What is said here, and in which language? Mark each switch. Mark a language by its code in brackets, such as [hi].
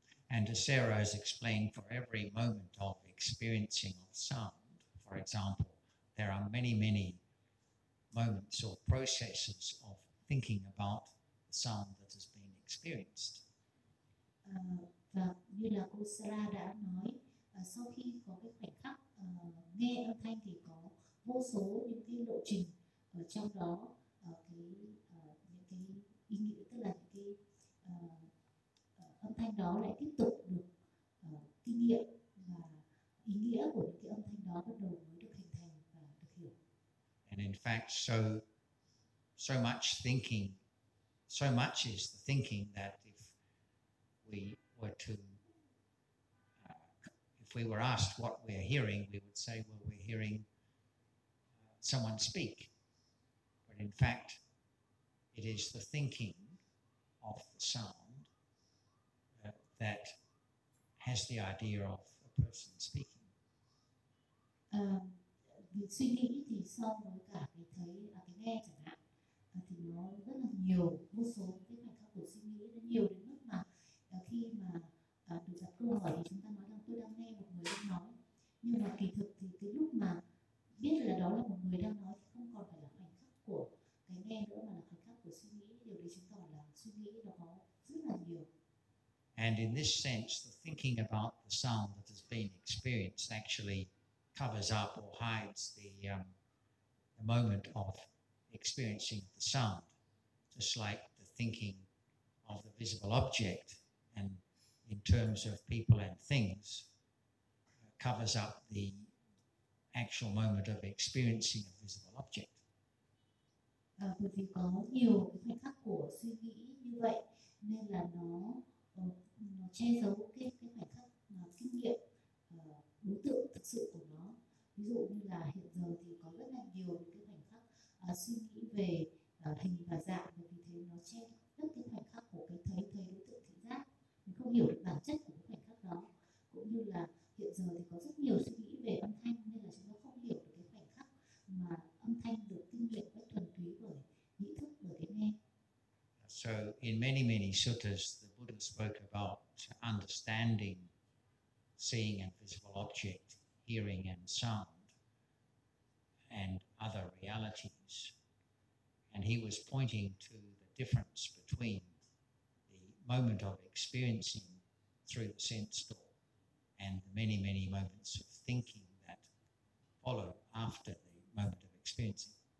[en] And as Sarah has explained, for every moment of experiencing of sound, for example, there are many, many moments or processes of thinking about the sound that has been experienced. [vi] Và như là cô Sarah đã nói, sau khi có cái khoảnh khắc nghe âm thanh thì có vô số những cái lộ trình ở trong đó, những cái ý nghĩa, tức là cái âm thanh đó lại tiếp tục được kinh nghiệm, và ý nghĩa của những cái âm thanh đó bắt đầu mới được hình thành và được hiểu. [en] And in fact, so much thinking, so much is the thinking that if we were asked what we are hearing, we would say, well, we're hearing someone speak. But in fact, it is the thinking of the sound that has the idea of a person speaking. [vi] Việc suy nghĩ thì so với cả cái thấy ở cái nghe chẳng hạn thì nó rất là nhiều, một số cái mảnh khắc của suy nghĩ nó nhiều đến mức mà khi mà được đặt câu hỏi thì chúng ta nói rằng tôi đang nghe một người đang nói, nhưng mà kỳ thực thì cái lúc mà biết là đó là một người đang nói thì không còn phải là khoảnh khắc của cái nghe nữa mà là khoảnh khắc của suy nghĩ. Điều đấy chứng tỏ là suy nghĩ nó có rất là nhiều. And in this sense, the thinking about the sound that has been experienced actually covers up or hides the moment of experiencing the sound, just like the thinking of the visible object and in terms of people and things covers up the actual moment of experiencing a visible object. Bởi vì có nhiều khoảnh khắc của suy nghĩ như vậy nên là nó che giấu cái khoảnh khắc kinh nghiệm đối tượng thực sự của nó. Ví dụ như là hiện giờ thì có rất là nhiều cái khoảnh khắc suy nghĩ về hình và dạng, vì thế nó che rất cái khoảnh khắc của cái thấy đối tượng thị giác, mình không hiểu được bản chất của cái khoảnh khắc đó. Cũng như là hiện giờ thì có rất nhiều suy nghĩ về âm thanh nên là chúng ta không hiểu được cái khoảnh khắc mà âm thanh được kinh nghiệm với thuần túy bởi ý thức bởi cái nghe. [en] So in many suttas the Buddha spoke about understanding seeing and visible object, hearing and sound, and other realities. And he was pointing to the difference between the moment of experiencing through the sense door and the many, many moments of thinking that follow after the moment of experiencing.